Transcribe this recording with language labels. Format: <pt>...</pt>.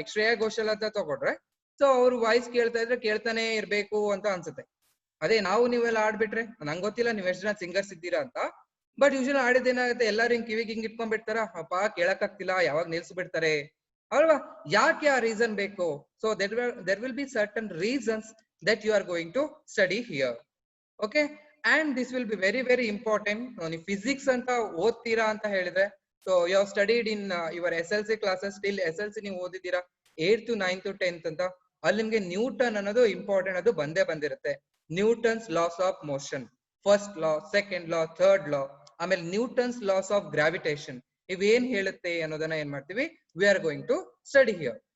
<kn>ಈಗ ಶ್ರೇಯಾ ಘೋಷಾಲ್ ಅಂತ ತಗೊಂಡ್ರೆ, ಸೊ ಅವ್ರ ವಾಯ್ಸ್ ಕೇಳ್ತಾ ಇದ್ರೆ ಕೇಳ್ತಾನೆ ಇರ್ಬೇಕು ಅಂತ ಅನ್ಸುತ್ತೆ. ಅದೇ ನಾವು ನೀವೆಲ್ಲ ಆಡ್ಬಿಟ್ರೆ, ನಂಗೆ ಗೊತ್ತಿಲ್ಲ ನೀವ್ ಎಷ್ಟು ಜನ ಸಿಂಗರ್ಸ್ ಇದ್ದೀರಾ ಅಂತ, ಬಟ್ ಯೂಶಲಿ ಆಡಿದೇನಾಗುತ್ತೆ, ಎಲ್ಲಾರು ಹಿಂಗ್ ಕಿವಿಗೆ ಹಿಂಗ್ ಇಟ್ಕೊಂಡ್ಬಿಡ್ತಾರ, ಅಪ್ಪ ಕೇಳಕ್ ಆಗ್ತಿಲ್ಲ, ಯಾವಾಗ ನಿಲ್ಸ್ಬಿಡ್ತಾರೆ ಅಲ್ವಾ. ಯಾಕೆ ಆ ರೀಸನ್ ಬೇಕು?</kn> <en>So there will be certain reasons that you are going to study here. Okay, and this will be very very important.</en> <kn>ನೀವು ಫಿಸಿಕ್ಸ್ ಅಂತ ಓದ್ತೀರಾ ಅಂತ ಹೇಳಿದ್ರೆ,</kn> <en>so you have studied in your SLC classes, till SLC</en> <kn>ನೀವು ಓದಿದ್ದೀರಾ 8th, 9th, 10th ಅಂತ. ಅಲ್ಲಿ ನಿಮ್ಗೆ Newton ಅನ್ನೋದು ಇಂಪಾರ್ಟೆಂಟ್, ಅದು ಬಂದೇ ಬಂದಿರುತ್ತೆ. Newton's loss of motion, first law, second law, third ಲಾ, ಆಮೇಲೆ ನ್ಯೂಟನ್ಸ್ ಲಾಸ್ ಆಫ್ ಗ್ರಾವಿಟೇಷನ್, ಇವೇನ್ ಹೇಳುತ್ತೆ ಅನ್ನೋದನ್ನ ಏನ್ ಮಾಡ್ತೀವಿ,</kn> <en>We are going to study here.</en>